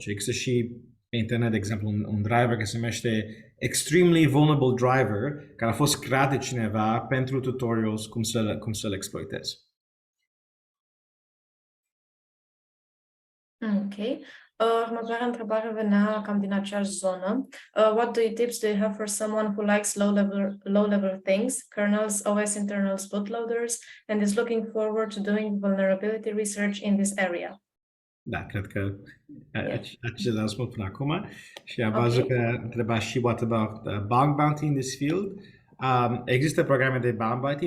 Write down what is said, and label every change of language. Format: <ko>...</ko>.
<ro>Și există și pe internet, de exemplu, un driver care se numește Extremely Vulnerable Driver, care a fost creat de cineva pentru tutorials cum să-l exploitezi. Ok. Următoarea întrebare venea cam din aceeași zonă.</ro> <en>What tips do you have for someone who likes low-level things, kernels, OS internals, bootloaders, and is looking forward to doing vulnerability research in this area?</en> <ro>Da, cred că acest răspuns până acum și am văzut că întreba și</ro> <en>what about bug bounty in this field.</en> <ro>Există programe de bug bounty.</ro>